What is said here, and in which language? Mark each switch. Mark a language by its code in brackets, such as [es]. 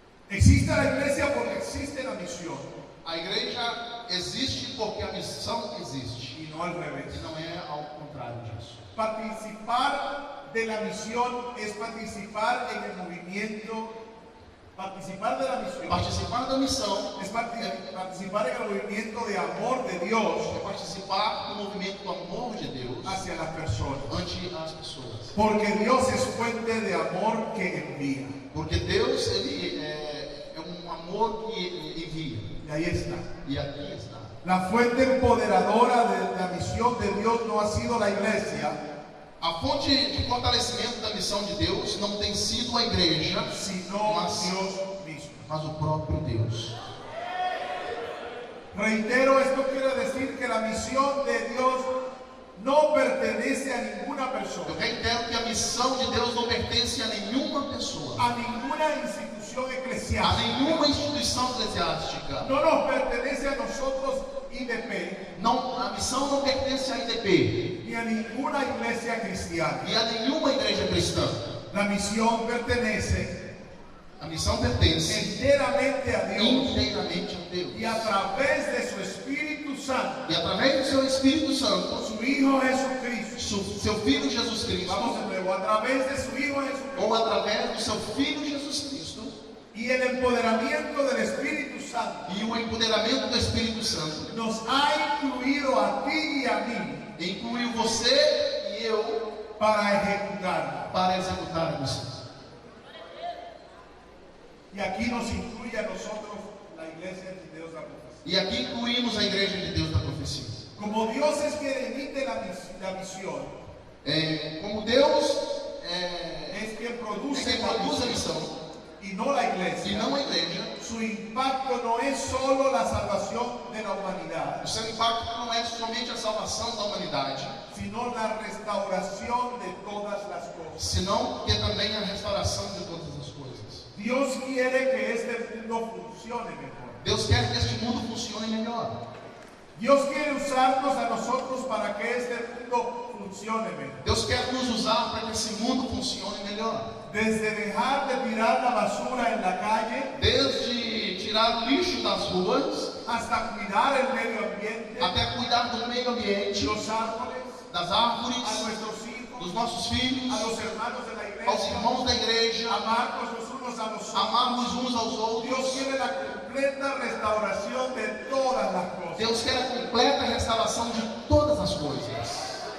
[es] Existe la iglesia porque existe la misión [pt] A igreja existe porque a missão existe. [es] y no al revés. [pt] E não é ao contrário disso. [es] Participar de la misión es participar en el movimiento. Participar de la misión [pt] Participar da missão [es] es participar en el movimiento de amor de Dios [pt] é participar do movimento do amor de Deus [es] hacia las personas. [pt] ante as pessoas. [es] Porque Dios es fuente de amor que envía. [pt] Porque Deus ele é um amor que envia. [es] Y ahí está. [pt] E aqui está. [es] La fuente empoderadora de la misión de Dios no ha sido la iglesia, [pt] A fonte de fortalecimento da missão de Deus não tem sido a igreja, [es] sino [pt] mas, [es] Dios mismo. [pt] mas o próprio Deus. [es] Reitero, esto quiere decir que la misión de Dios no pertenece a ninguna persona, [pt] Eu reitero que a missão de Deus não pertence a nenhuma pessoa, [es] a ninguna institución [pt] a [es] eclesiástica. [pt] nenhuma instituição eclesiástica. [es] No nos pertenece a nosotros IDP, [pt] Não, a missão não pertence à IDP [es] ni a ninguna iglesia cristiana. [pt] e a nenhuma igreja cristã. [es] La misión pertenece [pt] A missão pertence [es] enteramente a Dios [pt] inteiramente a Deus. [es] y a través de su Espíritu Santo, [pt] E através do seu Espírito Santo, [es] su Hijo Jesucristo. [pt] seu Filho Jesus Cristo, [es] Vamos de nuevo, a través de su Hijo Jesucristo [pt] ou através do seu Filho Jesus Cristo, [es] y el empoderamiento del Espíritu Santo, [pt] e o empoderamento do Espírito Santo, [es] nos ha incluido a ti y a mí [pt] incluiu você e eu [es] para ejecutarla. [pt] para executar a missão. [es] Y aquí nos incluye a nosotros la Iglesia de Dios de la Profecía. [pt] E aqui incluímos a Igreja de Deus da Profecia. [es] Como Dios es quien emite la misión, [pt] Como Deus [es] es quien [pt] é [es] produce [pt] quem [es] la [pt] produz a [es] misión [pt] missão [es] y no la [pt] e [es] iglesia. [pt] não a igreja, [es] Su impacto no es solo la salvación de la humanidad, [pt] o seu impacto não é somente a salvação da humanidade, [es] sino la restauración de todas las cosas. [pt] senão que é também a restauração de todas as coisas. [es] Dios quiere que este mundo funcione mejor. [pt] Deus quer que este mundo funcione melhor. [es] Dios quiere usarnos a nosotros para que este mundo funcione mejor. [pt] Deus quer nos usar para que esse mundo funcione melhor. [es] Desde dejar de tirar la basura en la calle [pt] Desde tirar o lixo das ruas, [es] hasta cuidar el medio ambiente, [pt] até cuidar do meio ambiente, [es] los árboles, [pt] das a árvores, [es] nuestros hijos, [pt] dos nossos filhos, [es] a los hermanos de la [pt] aos [es] iglesia, [pt] irmãos da igreja, [es] amarnos los unos a los otros. [pt] amarmos uns aos outros. [es] Dios quiere la completa restauración de todas las cosas. [pt] Deus quer a completa restauração de todas as coisas.